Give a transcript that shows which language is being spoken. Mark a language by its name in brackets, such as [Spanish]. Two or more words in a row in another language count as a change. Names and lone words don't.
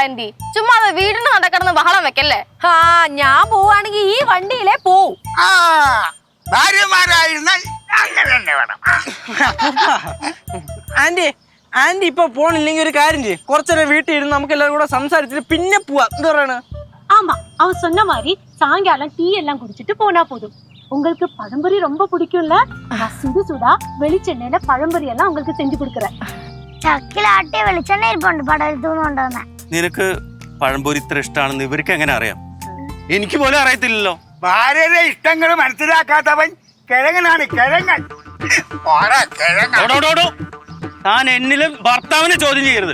[Malayalam] ആന്റി ചുമ്മാ വീടിന്റെ നടക്കിടന്ന് ബഹളം വെക്കല്ലേ. ആ, ഞാൻ പോവാണെങ്കിൽ ഈ വണ്ടിയിലേ പോവും. ആ ഭാര്യമാരായിരുന്നാൽ അങ്ങനെ തന്നെ വേണം. ആന്റി ഇപ്പൊ പോണില്ലെങ്കിൽ ഒരു കാര്യം ചെയ്യും, കുറച്ചേരം വീട്ടിൽ ഇരുന്ന് നമുക്ക് എല്ലാവരും കൂടെ സംസാരിച്ചിട്ട് പിന്നെ പോവാ. എന്താ പറയണ? [Tamil] ஆமா அவன் சொன்ன மாதிரி சாயங்காலம் டீ எல்லாம் குடிச்சிட்டு போனா போதும். உங்களுக்கு பழம்பொரி ரொம்ப பிடிக்கும்ல? நான் சுடு சுடா வெளிச்செண்ணெயில பழம்பொரி எல்லாம் உங்களுக்கு செஞ்சு கொடுக்குறேன். [Malayalam] ചക്കിലാട്ടിയ വെളിച്ചെണ്ണ ഇരിപ്പുണ്ട് പടലത്തൂന്ന് കൊണ്ടുവന്നെ. നിനക്ക് പഴംപൊരി ഇത്ര ഇഷ്ടമാണെന്ന് ഇവർക്ക് എങ്ങനെ അറിയാം? എനിക്ക് പോലും അറിയത്തില്ലല്ലോ. ഭാര്യയുടെ ഇഷ്ടങ്ങൾ മനസ്സിലാക്കാത്തവൻ കിഴങ്ങനാണ്, കിഴങ്ങൻ. താൻ എന്നിലും ഭർത്താവിനെ ചോദ്യം ചെയ്യരുത്.